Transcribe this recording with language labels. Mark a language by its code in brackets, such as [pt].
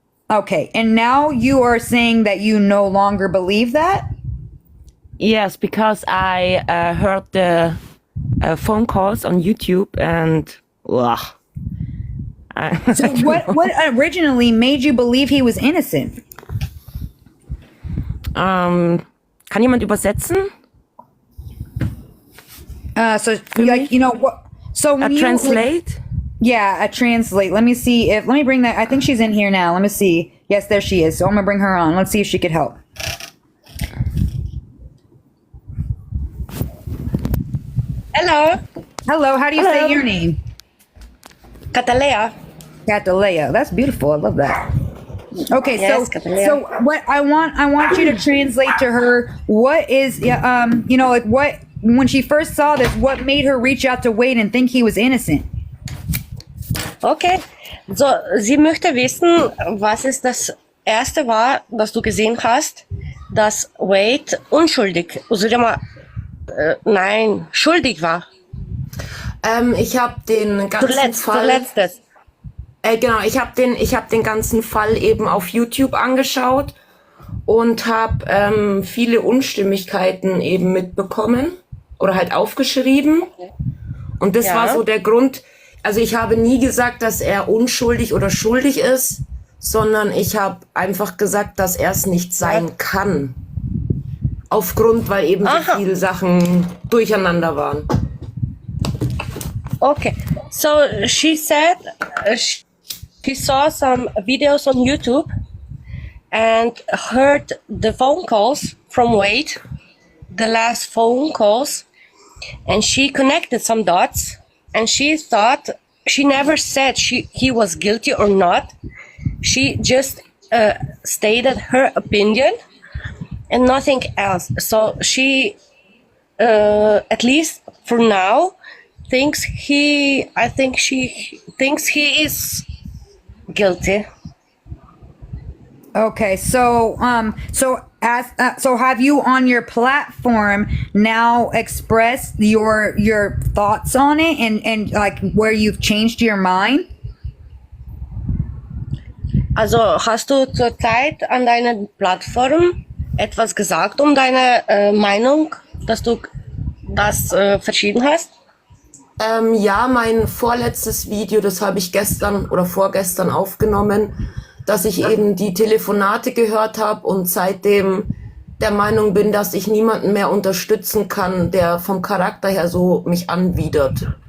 [en] Okay, and now you are saying that you no longer believe that? Yes, because I heard the phone calls on YouTube and So what originally made you believe he was innocent? [de] Kann jemand übersetzen? [en] So like you know what? So when Translate? Yeah, a translate. Let me bring that. I think she's in here now. Let me see. Yes, there she is. So I'm gonna bring her on. Let's see if she could help. Hello. Hello. How do you say your name? Catalea. Catalea. That's beautiful. I love that. Okay, Yes, so Catalea. so what I want you to translate to her. What is like what when she first saw this? What made her reach out to Wade and think he was innocent? Okay. [de] So, sie möchte wissen, was ist das erste war, das du gesehen hast, dass Wade unschuldig, nein, schuldig war. Ich habe den ganzen Fall. Zuletztes. Genau, ich habe den ganzen Fall eben auf YouTube angeschaut und habe viele Unstimmigkeiten eben mitbekommen oder halt aufgeschrieben. Und das war so der Grund. Also ich habe nie gesagt, dass er unschuldig oder schuldig ist, sondern ich habe einfach gesagt, dass er es nicht sein kann. Aufgrund, weil eben so viele Sachen durcheinander waren. [en] Okay. So, she said she saw some videos on YouTube and heard the phone calls from Wade, the last phone calls, and she connected some dots. And she thought, she never said he was guilty or not. She just stated her opinion and nothing else. So she, at least for now, she thinks he is guilty. Okay, so so have you on your platform now expressed your thoughts on it and like where you've changed your mind? [de] Also hast du zurzeit an deiner Plattform etwas gesagt deine Meinung, dass du das verschieden hast? Ja, mein vorletztes Video, das habe ich gestern oder vorgestern aufgenommen, dass ich eben die Telefonate gehört habe und seitdem der Meinung bin, dass ich niemanden mehr unterstützen kann, der vom Charakter her so mich anwidert.